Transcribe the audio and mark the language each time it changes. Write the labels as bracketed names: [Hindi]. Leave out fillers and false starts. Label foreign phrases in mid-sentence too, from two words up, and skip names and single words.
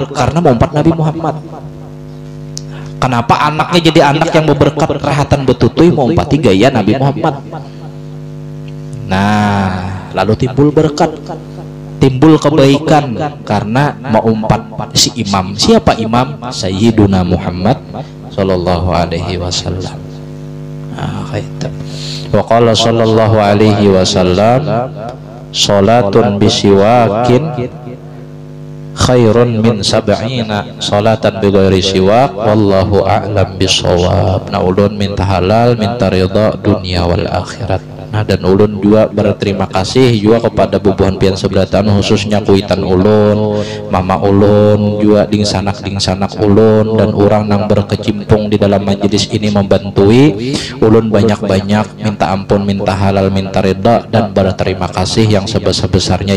[Banjar] Karena mengumpat Nabi Muhammad. Kenapa anaknya jadi anak yang berberkat, rahatan betutui mengumpati gaya Nabi Muhammad. Nah lalu timbul berkat, timbul kebaikan karena mengumpat si imam. Siapa imam? [Arabic] سيدنا محمد صلى الله عليه وسلم. وقال صلى الله عليه وسلم، صلاة بسواك خير من سبعين صلاة بغير سواك والله أعلم بالصواب. [Banjar] Nah ulun minta halal minta ridha [Arabic] دنيا والآخرة. [Banjar] Nah dan ulun juga berterima kasih juga kepada bubuhan pian seberatan, khususnya kuitan ulun, mama ulun juga ding sanak ulun, dan orang nang berkecimpung di dalam majelis ini membantui ulun banyak-banyak minta ampun minta halal minta ridha dan berterima kasih yang sebesar-besarnya